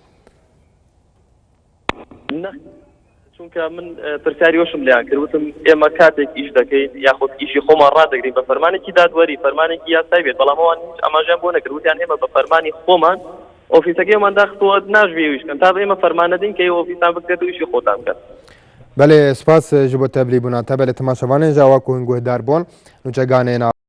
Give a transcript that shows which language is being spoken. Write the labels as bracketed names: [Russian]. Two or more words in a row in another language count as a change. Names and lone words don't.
[Central Kurdish] چونکە من پرسیاریۆشم لیان کردوتم ئێمە کاتێک ئیش دەکەین یاخود ئیشی خۆمان ڕادەگرین بە فەرمانێکی دادوەری فەرمانێکی یاسای بێت بەڵام ئەوان ئەماژیان بۆ نەکردوتیان ئێمە بە فەرمانی خۆمان ئۆفیسەکەیمان داخستەوە ناژوێویشکەن تا ئێمە فەرمانەدەین کە ئۆفیسان بکرێت و ئیشی خۆتان بکات بەڵێ سپاس [Kurdish] ji bo tevlîbûna te belê temaşevanên ji awa ku hûn guhdar bûn nûçeganên